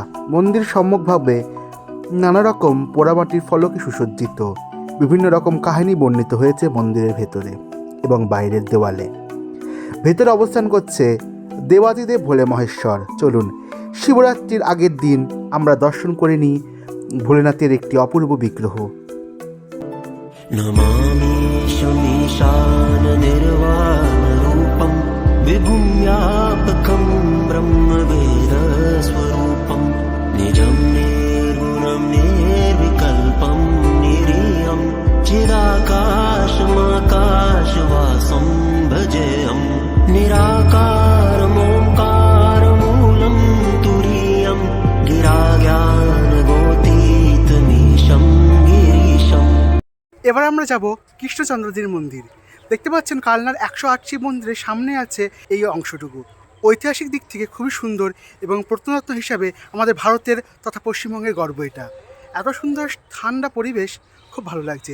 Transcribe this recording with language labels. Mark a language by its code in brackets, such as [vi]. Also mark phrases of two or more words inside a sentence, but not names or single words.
[bn] মন্দির সম্মুখভাবে নানা রকম পোড়ামাটির ফলকে সুসজ্জিত। বিভিন্ন রকম কাহিনী বর্ণিত হয়েছে মন্দিরের ভেতরে এবং বাইরের দেওয়ালে। ভেতরে অবস্থান করছে দেবাদিদেব ভোলে মহেশ্বর। চলুন শিবরাত্রির আগের দিন আমরা দর্শন করে নিই ভোলেনাথের একটি অপূর্ব বিগ্রহ। [sa] नमामि शमीशान निर्वाण रूपं विभुं व्यापकं ब्रह्मवेद स्वरूपं निजं निर्गुणं निर्विकल्पं निरीयं चिराकाशमाकाशवासं भजेयं निराकारमोङ्कारमूलं तुरीयं गिराज्ञानगोतीतमीशं गिरीशम्। [bn] এবার আমরা যাব কৃষ্ণচন্দ্রজির মন্দির। দেখতে পাচ্ছেন কালনার 108 শিব মন্দিরের সামনে আছে এই অংশটুকু। ঐতিহাসিক দিক থেকে খুবই সুন্দর এবং প্রত্নতত্ত্ব হিসাবে আমাদের ভারতের তথা পশ্চিমবঙ্গের গর্ব এটা। এত সুন্দর ঠান্ডা পরিবেশ, খুব ভালো লাগছে।